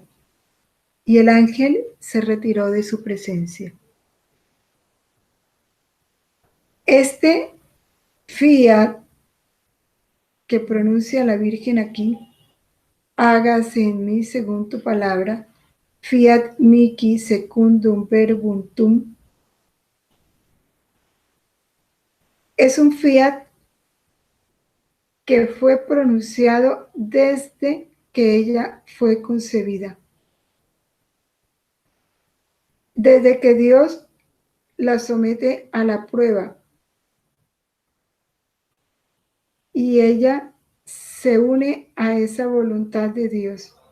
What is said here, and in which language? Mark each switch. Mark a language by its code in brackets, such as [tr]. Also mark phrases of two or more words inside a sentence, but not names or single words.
[es] Y el ángel se retiró de su presencia. Este fiat que pronuncia la Virgen aquí, hágase en mí según tu palabra, [la] fiat mihi secundum verbum tuum, [es] es un fiat que fue pronunciado desde que ella fue concebida. Desde que Dios la somete a la prueba y ella se une a esa voluntad de Dios.